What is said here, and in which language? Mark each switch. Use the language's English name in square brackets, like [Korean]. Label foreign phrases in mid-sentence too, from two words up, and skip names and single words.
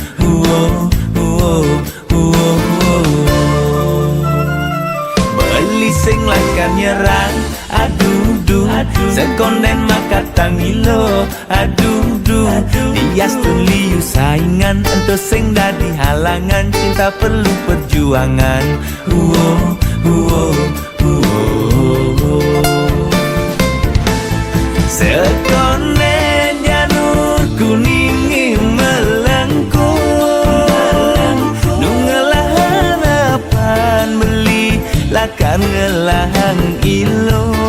[Balinese] Beli sing lakan nyerang. Aduh duh, sekonden makatang ilo. Aduh duh, dias tu liu saingan. Ento sing dadi halangan, [Indonesian] cinta perlu perjuangan. [Balinese] Sekonden [Indonesian] janur kuning melengkung. [Balinese] Nungelah harapan beli lakan ngelahang ilo.